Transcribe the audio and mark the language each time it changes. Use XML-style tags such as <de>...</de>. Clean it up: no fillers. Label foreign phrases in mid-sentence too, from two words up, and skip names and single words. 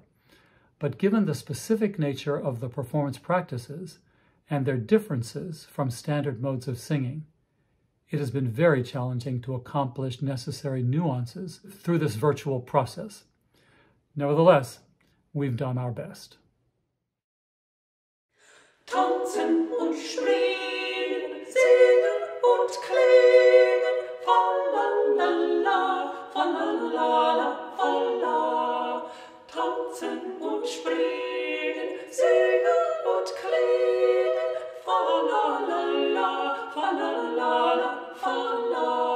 <en>But given the specific nature of the performance practices and their differences from standard modes of singing, it has been very challenging to accomplish necessary nuances through this virtual process. Nevertheless, we've done our best.</en> <de>Tanzen und springen, singen und klingen, fa-la-la-la, fa-la-la-la, fa-la. Tanzen und springen, singen und klingen, fa-la-la-la, fa-la-la-la, fa-la.</de>